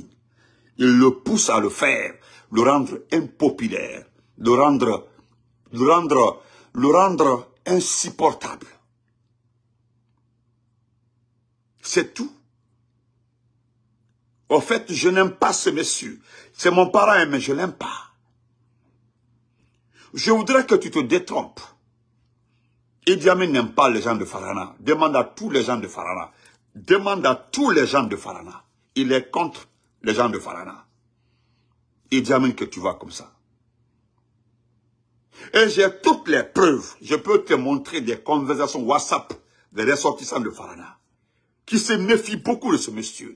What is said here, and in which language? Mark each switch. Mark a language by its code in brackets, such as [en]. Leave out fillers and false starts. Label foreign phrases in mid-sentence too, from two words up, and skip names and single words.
[fr] Il le pousse à le faire, le rendre impopulaire, le rendre insupportable. C'est tout. En fait, je n'aime pas ce monsieur. C'est mon parent, mais je ne l'aime pas. Je voudrais que tu te détrompes. Idi Amin n'aime pas les gens de Farana. Demande à tous les gens de Farana. Demande à tous les gens de Farana. Il est contre les gens de Farana. Idi Amin que tu vois comme ça. Et j'ai toutes les preuves. Je peux te montrer des conversations WhatsApp des ressortissants de Farana qui se méfient beaucoup de ce monsieur.